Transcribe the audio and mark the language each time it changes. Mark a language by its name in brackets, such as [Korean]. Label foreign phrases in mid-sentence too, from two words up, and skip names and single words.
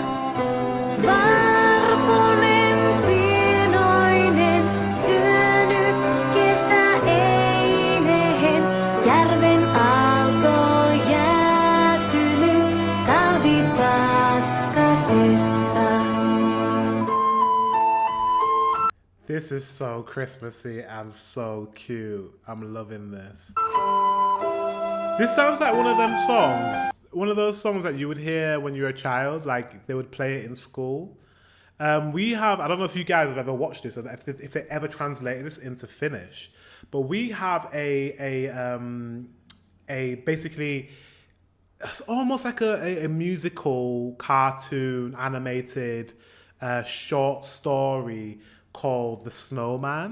[Finnish] Varpunen pienoinen syönyt kesäeinehen. Järven aalto jäätynyt talvipakkasessa. [English] This is so Christmassy and so cute. I'm loving this. This sounds like one of them songs, one of those songs that you would hear when you were a child, like they would play it in school. We have, I don't know if you guys have ever watched this, or if they ever translated this into Finnish, but we have a basically, it's almost like a musical, cartoon, animated, short story called The Snowman.